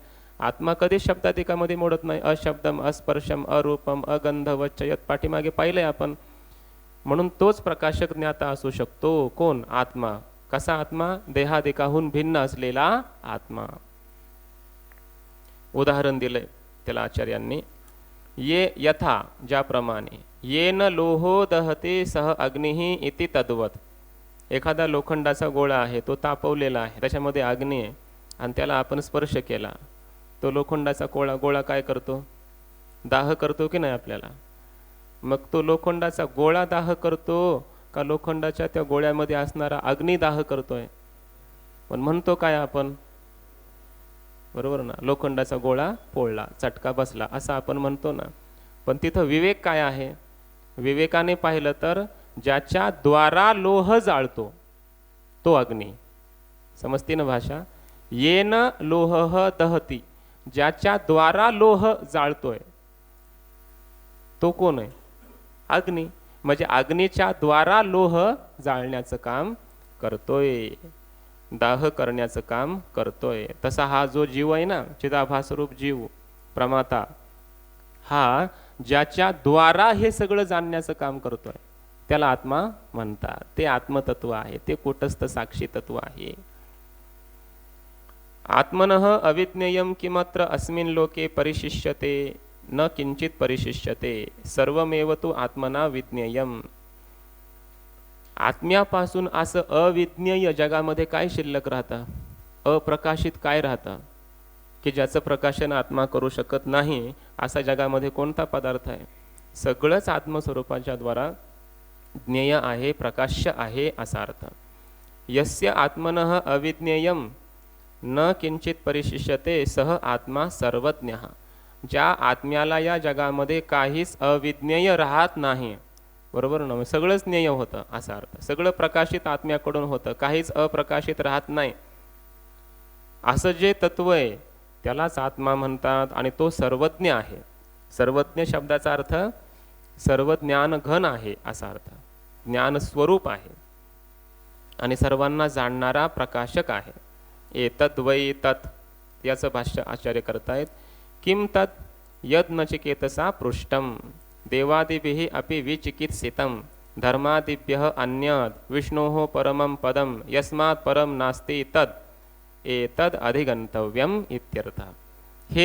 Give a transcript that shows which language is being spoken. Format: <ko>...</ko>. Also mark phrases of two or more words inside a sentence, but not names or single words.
<mr>आत्मा कधीच शब्दाधिकामध्ये मोडत नाही.</mr> <sa>अशब्दम अस्पर्शम अरूपम अगंधवच्चयत</sa> <mr>पाठीमागे पाहिलंय आपण. म्हणून तोच प्रकाशक ज्ञाता असू शकतो. कोण? आत्मा. कसा आत्मा? देहादिकाहून भिन्न असलेला आत्मा. उदाहरण दिलंय त्याला आचार्यांनी.</mr> <sa>ये यथा, ज्याप्रमाणे, येन लोहो दहते सह अग्निही इति तद्वत.</sa> <mr>एखादा लोखंडाचा गोळा आहे, तो तापवलेला आहे, त्याच्यामध्ये अग्नी आहे आणि त्याला आपण स्पर्श केला, तो लोखंडाचा गोळा काय करतो? दाह करतो की नाही आपल्याला? मग तो लोखंडाचा गोळा दाह करतो का लोखंडाच्या त्या गोळ्यामध्ये असणारा अग्नी दाह करतोय? पण म्हणतो काय आपण? बरोबर ना? लोखंडाचा गोळा पोळला, चटका बसला असं आपण म्हणतो ना. पण तिथं विवेक काय आहे? विवेकाने पाहिलं तर ज्याच्या द्वारा लोह जाळतो तो अग्नी. समजते ना भाषा?</mr> <sa>येन लोह दहती,</sa> <mr>ज्याच्या द्वारा लोह जाळतोय तो कोण आहे? अग्नी. म्हणजे अग्नीच्या द्वारा लोह जाळण्याचं काम करतोय, दाह करण्याचं काम करतोय. तसा हा जो जीव आहे ना, चिदाभासरूप जीव प्रमाता, हा ज्याच्या द्वारा हे सगळं जाणण्याचं काम करतोय त्याला आत्मा म्हणतात. ते आत्मतत्व आहे, ते कूटस्थ साक्षी तत्व आहे.</mr> <sa>आत्मनः अविज्ञेयं किमत्र अस्मिन् लोके परिशिष्यते न किंचित परिशिष्यते सर्वमेव तु आत्मना विज्ञेयम्.</sa> <mr>आत्म्यापासून असं अविज्ञेय जगामध्ये काय शिल्लक राहतं? अप्रकाशित काय राहतं की ज्याचं प्रकाशन आत्मा करू शकत नाही? असा जगामध्ये कोणता पदार्थ आहे? सगळंच आत्मस्वरूपाच्या द्वारा ज्ञेय आहे, प्रकाश्य आहे असा अर्थ.</mr> <sa>यस्य आत्मनः अविज्ञेयं न किंचित परिशिष्यते सह आत्मा सर्वज्ञः.</sa> <mr>ज्या आत्म्याला या जगामध्ये काहीच अविज्ञेय राहत नाही, बरोबर ना? सगळंच ज्ञेय होतं असा अर्थ. सगळं प्रकाशित आत्म्याकडून होतं, काहीच अप्रकाशित राहत नाही असं जे तत्व आहे त्यालाच आत्मा म्हणतात. आणि तो सर्वज्ञ आहे. सर्वज्ञ शब्दाचा अर्थ सर्व ज्ञान घन आहे असा अर्थ. ज्ञान स्वरूप आहे आणि सर्वांना जाणणारा प्रकाशक आहे.</mr> <sa>एतद् वै तत्,</sa> <mr>याचं भाष्य आचार्य करतायत.</mr> <sa>किम तत् यद नचिकेतसा पृष्टम देवादिभिः अपि विचिकित्सितं धर्मादिभ्यः अन्यद् विष्णोः परमं पदं यस्मात् परं नास्ति तद् एतद् अधिगंतव्यम इत्यर्थ.</sa> <mr>हेच ते आहे.</mr>